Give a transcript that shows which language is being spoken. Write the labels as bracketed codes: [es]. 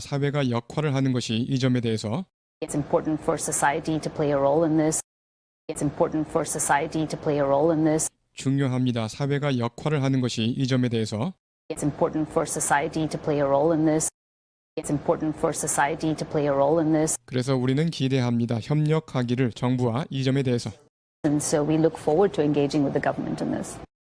[ko] 사회가 역할을 하는 것이 이 점에 대해서 [en] it's important for society to play a role in this. It's important for society to play a role in this. [ko] 중요합니다. 사회가 역할을 하는 것이 이 점에 대해서 [en] It's important for society to play a role in this. It's important for society to play a role in this. [ko] 그래서 우리는 기대합니다. 협력하기를 정부와 이 점에 대해서 [en] And so we look forward to engaging with the government in this.